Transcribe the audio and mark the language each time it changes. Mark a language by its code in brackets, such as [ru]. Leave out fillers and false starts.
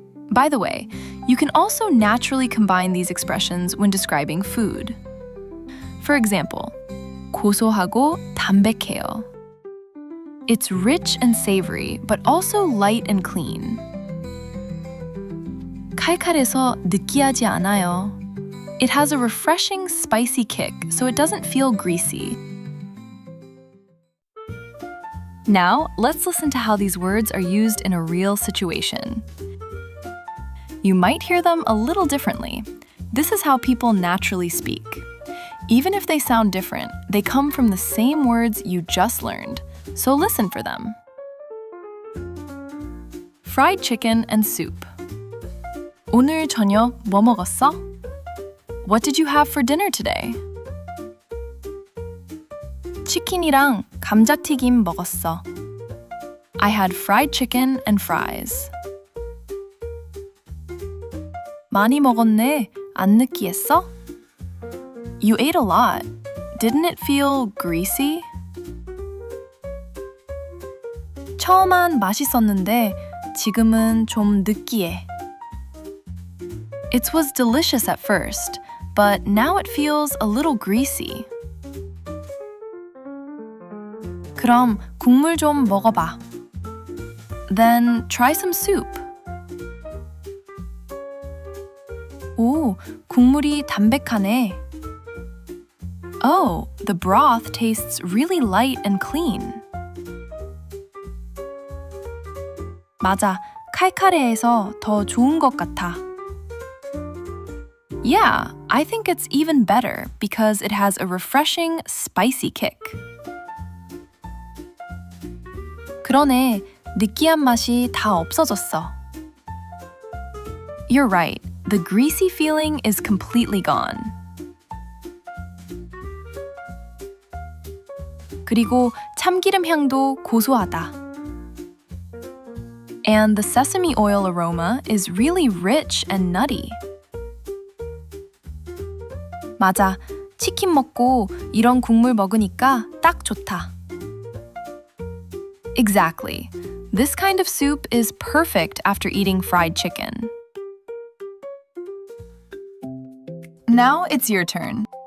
[en] By the way, you can also naturally combine these expressions when describing food. For example, [ko] 고소하고 담백해요. [en] It's rich and savory, but also light and clean. [ko] 칼칼해서 느끼하지 않아요. [en] It has a refreshing, spicy kick, so it doesn't feel greasy. Now, let's listen to how these words are used in a real situation. You might hear them a little differently. This is how people naturally speak. Even if they sound different, they come from the same words you just learned, so listen for them. Fried chicken and soup. [ko] 오늘 저녁 뭐 먹었어? [en] What did you have for dinner today? [ko] 치킨이랑 감자튀김 먹었어. [en] I had fried chicken and fries. [ko] 많이 먹었네. 안 느끼했어? [en] You ate a lot. Didn't it feel greasy? [ko] 처음엔 맛있었는데 지금은 좀 느끼해. [en] It was delicious at first, but now it feels a little greasy. [ko] 그럼 국물 좀 먹어봐. [en] Then try some soup. [ko] 국물이 담백하네. [en] Oh, the broth tastes really light and clean. [ko] 맞아, 칼칼해서 더 좋은 것 같아. [en] Yeah, I think it's even better because it has a refreshing, spicy kick. [ko] 그러네, 느끼한 맛이 다 없어졌어. [en] You're right, the greasy feeling is completely gone. [ko] 그리고 참기름 향도 고소하다. [en] And the sesame oil aroma is really rich and nutty. [ko] 맞아, 치킨 먹고 이런 국물 먹으니까 딱 좋다. [en] Exactly. This kind of soup is perfect after eating fried chicken. Now it's your turn.